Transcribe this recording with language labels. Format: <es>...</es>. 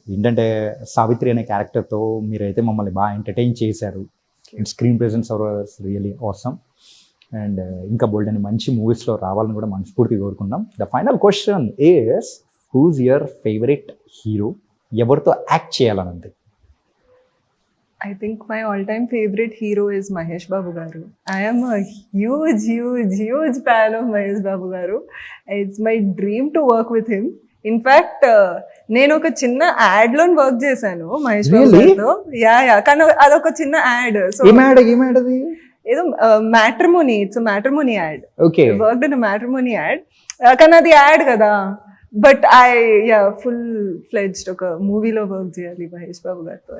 <te>ఏంటంటే సావిత్రి అనే క్యారెక్టర్తో మీరైతే మమ్మల్ని బాగా ఎంటర్టైన్ చేశారు.</te> <en>Screen presence was really awesome.</en> <te>And ఇంకా బోల్డ్ అని మంచి మూవీస్లో రావాలని కూడా మనస్ఫూర్తిగా కోరుకుందాం.</te> <en>The final question is, who's your favourite hero?</en> <te>ఎవరితో యాక్ట్ చేయాలని ఉంది?</te> <en>I think my all-time favorite hero is Mahesh Babu Garu. I am a huge fan of Mahesh Babu Garu. It's my dream to work with him.</en> <te>In fact, నేను ఒక చిన్న add లో work చేశాను మహేష్ బాబు గారితో. Yeah, కానీ అదొక చిన్న add. So ఏం యాడ్ అది? ఏదో matrimony,</te> <en>It's matrimony ad. Okay, worked in matrimony ad,</en> <te>కానీ అది యాడ్ కదా.</te> <en>but full fledged</en> <te>ఒక మూవీలో వర్క్ చేయాలి మహేష్ బాబు గారితో.</te>